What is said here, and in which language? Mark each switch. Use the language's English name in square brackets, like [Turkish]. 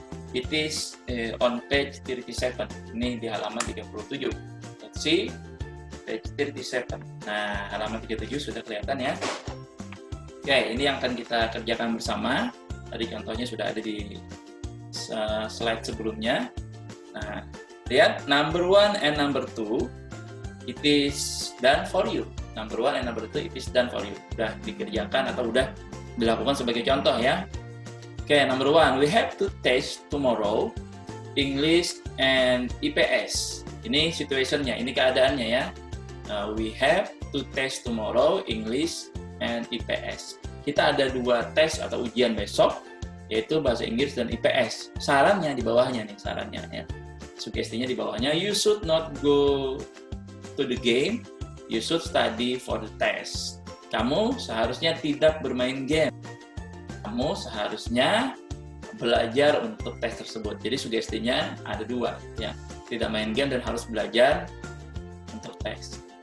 [English] It is on page 37. [Indonesian] Ini di halaman 37. [English] Let's see. Page 37. [Indonesian] Nah, halaman 37 sudah kelihatan ya. Oke, ini yang akan kita kerjakan bersama. Tadi contohnya sudah ada di slide sebelumnya. Nah, lihat [English] number 1 and number 2 it is done for you. Number 1 and number 2 it is done for you. [Indonesian] Sudah dikerjakan atau sudah dilakukan sebagai contoh ya. [English] Oke, number 1, we have to test tomorrow English and IPS. [Indonesian] Ini situationnya, ini keadaannya ya. [English] We have to test tomorrow English and IPS. [Indonesian] Kita ada 2 tes atau ujian besok, yaitu bahasa Inggris dan IPS. Sarannya di bawahnya nih, sarannya ya. Sugestinya di bawahnya, [English] you should not go to the game, you should study for the test. [Indonesian] Kamu seharusnya tidak bermain game. Kamu seharusnya belajar untuk tes tersebut. Jadi sugestinya ada 2 ya. Tidak main game dan harus belajar untuk tes.